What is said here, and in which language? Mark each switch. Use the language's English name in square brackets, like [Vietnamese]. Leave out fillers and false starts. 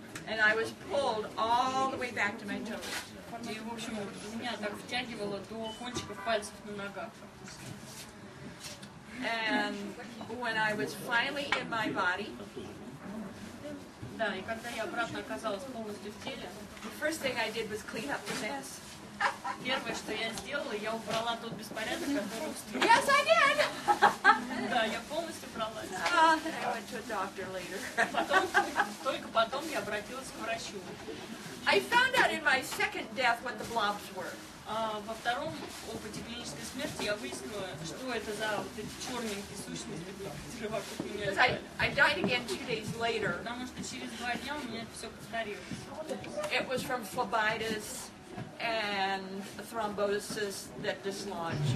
[English] And I was pulled all the way back to my toes. [Russian] И, в общем, меня так втягивало до кончиков пальцев на ногах. [English] And when I was finally in my body, [Russian] Да, и когда я обратно оказалась полностью в теле, [English] the first thing I did was clean up the mess. [Russian] первое, что я сделала, я убрала тот беспорядок, который устроил. [English] Yes, I did! [Russian] Да, я полностью убрала. [English] Then I went to a doctor later. [Russian] Только потом я обратилась к врачу. [English] I found out in my second death what the blobs were. [Russian] Во втором опыте клинической смерти я выяснила, что это за вот эти черненькие сущности, которые вокруг меня [English] Because [Russian] летали. [English] I died again 2 days later. [Russian] Потому что через 2 дня у меня это все повторилось. [English] It was from phlebitis and thrombosis that dislodged.